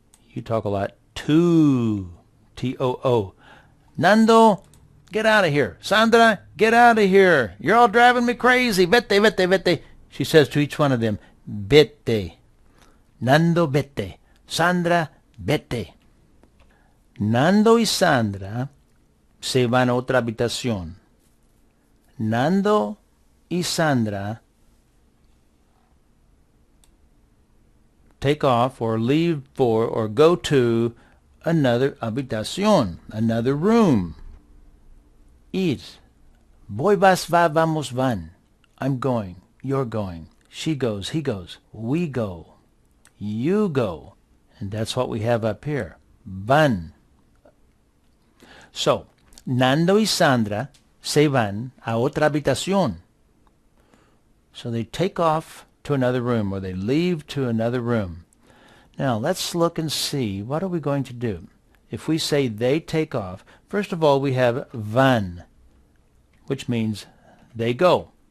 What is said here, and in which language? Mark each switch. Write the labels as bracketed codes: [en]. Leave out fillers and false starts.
[en] You talk a lot too. T-O-O. Nando, get out of here. Sandra, get out of here. You're all driving me crazy. [es] Vete, vete, vete. [en] She says to each one of them, [es] vete. Nando, vete. Sandra, vete. Nando y Sandra se van a otra habitación. [en] Nando y Sandra take off or leave for or go to another habitación, another room. Ir. [es] Voy, vas, va, vamos, van. [en] I'm going. You're going. She goes. He goes. We go. You go. And that's what we have up here. [es] Van. So, Nando y Sandra se van a otra habitación. [en] So they take off to another room, or they leave to another room. Now, let's look and see. What are we going to do? If we say they take off, first of all, we have van, which means they go.